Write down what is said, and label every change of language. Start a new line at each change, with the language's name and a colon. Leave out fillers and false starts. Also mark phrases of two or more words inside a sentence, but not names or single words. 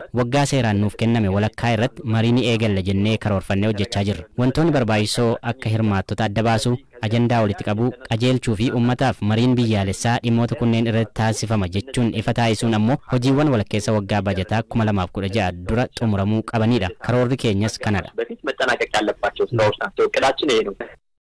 Oromo: Waggaa seeraan nuuf kenname walakkaa irratti marii ni eegalla jennee karoorfannee hojjechaa jirra. Wantoonni barbaachisoo akka hirmaattota adda baasu, ajandaa walitti qabuu, qajeelchuu fi uummataaf mariin biyyaalessaa dhimmoota kunneen irratti taasifama jechuun ifa taasisuun ammoo hojiiwwan walakkeessa waggaa bajataa 2016 dura xumuramuu qabanidha. Karoorri keenyas kanadha.
Amharic: በፊት መጠናቀቅ ያለባቸው ስራዎች ናቸው። እቅዳችን ይሄ ነው።